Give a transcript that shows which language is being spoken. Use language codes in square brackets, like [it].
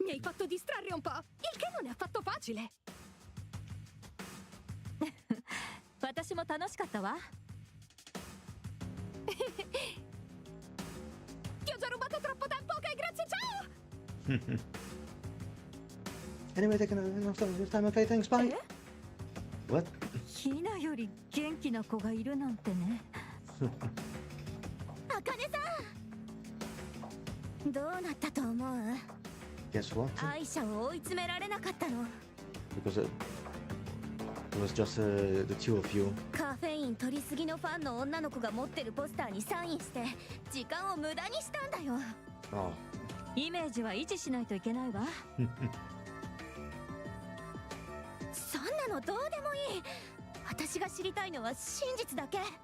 [it] Mi hai fatto distrarre un po', il che non è affatto facile. [ja] 私も楽しかったわ。 [it] Ti ho già rubato troppo tempo, ok? Grazie, ciao! [en] Anyway, taking enough of your time, okay, thanks, bye. What? [ja] ヒナより元気な子がいるなんてね。あかねさん、どうなったと思う？ [en] Guess what? [ja] アイシャを追い詰められなかったの。 [en] Because it was just the two of you. [ja] カフェイン取りすぎのファンの女の子が持ってるポスターにサインして時間を無駄にしたんだよ。 [en] Oh. [ja] イメージは維持しないといけないわ。そんなのどうでもいい。私が知りたいのは真実だけ。